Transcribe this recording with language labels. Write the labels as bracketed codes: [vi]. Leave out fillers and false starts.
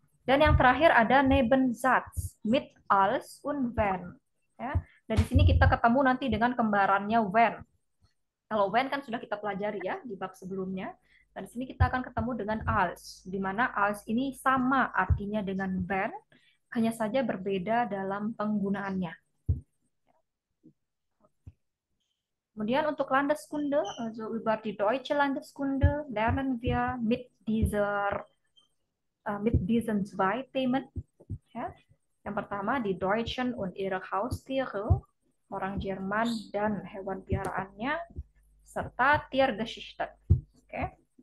[id] Dan yang terakhir ada Nebensatz mit als und wenn. Ya. Dan di sini kita ketemu nanti dengan kembarannya when. Kalau when kan sudah kita pelajari ya di bab sebelumnya. Dan di sini kita akan ketemu dengan als, di mana als ini sama artinya dengan when, hanya saja berbeda dalam penggunaannya. Kemudian untuk [de] Landeskunde, also über die deutsche Landeskunde lernen wir mit diesen zwei Themen. [id] Ya. Yang pertama [de] die Deutschen und ihre Haustiere, [id] orang Jerman dan hewan peliharaannya, serta Tiergeschichte. Okay.